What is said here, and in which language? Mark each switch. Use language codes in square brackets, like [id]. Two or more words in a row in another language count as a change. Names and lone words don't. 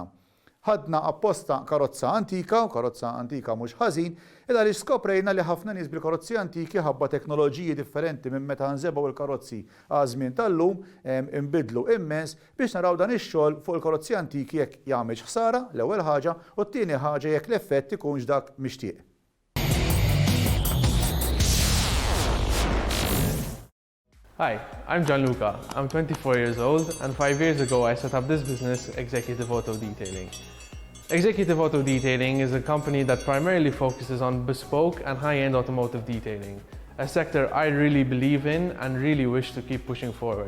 [mt] Ħadna apposta karozza antika, u karozza antika mhux ħażin, illa li skoprejna li ħafna nies bil-karozzi antiki ħabba teknoloġiji differenti minn meta nżebgħu il-karozzi għażmien tal-lum inbidlu immens biex naraw dan ix-xogħol fuq il-karozzi antiki jekk jagħmilx ħsara l-ewwel ħaġa u t-tieni ħaġa jekk l-effett ikunx dak mixtieq. [en] Hi, I'm Gianluca. I'm 24 years old and 5 years ago I set up this business, Executive Auto Detailing. Executive Auto Detailing is a company that primarily focuses on bespoke and high-end automotive detailing, a sector I really believe in and really wish to keep pushing forward.